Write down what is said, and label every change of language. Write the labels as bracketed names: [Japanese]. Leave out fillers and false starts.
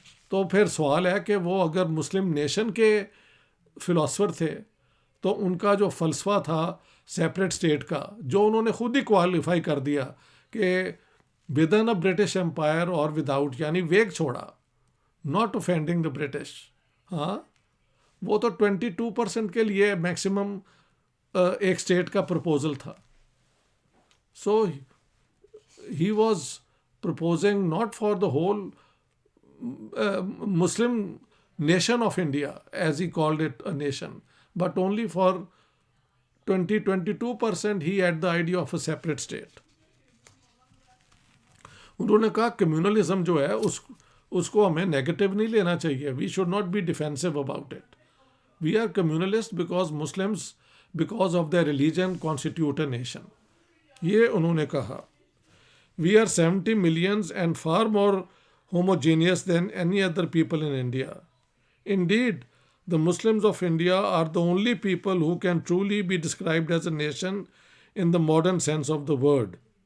[Urdu] تو پھر سوال ہے کہ وہ اگر مسلم نیشن کے فلاسفر تھے تو ان کا جو فلسفہ تھا سیپریٹ اسٹیٹ کا، جو انہوں نے خود ہی کوالیفائی کر دیا کہ [English] with in a British empire [Urdu] اور وداؤٹ، یعنی ویگ چھوڑا، [English] Not offending the British. [Urdu] ہاں وہ تو 22% کے لیے میکسیمم ایک اسٹیٹ کا پرپوزل تھا. [English] So he was proposing not for the whole Muslim nation of India, as he called it a nation, but only for 22% he had the idea of a separate state. [Urdu] انہوں نے کہا communalism جو ہے اس کو ہمیں negative نہیں لینا چاہیے. [English] We should not be defensive about it. We are communalist because Muslims because of their religion constitute a nation. [Urdu] یہ انہوں نے کہا. [English] We are 70 millions and far more homogeneous than any other people in India. Indeed, the Muslims of India are the only people who can truly be described as a nation in the modern sense of the word.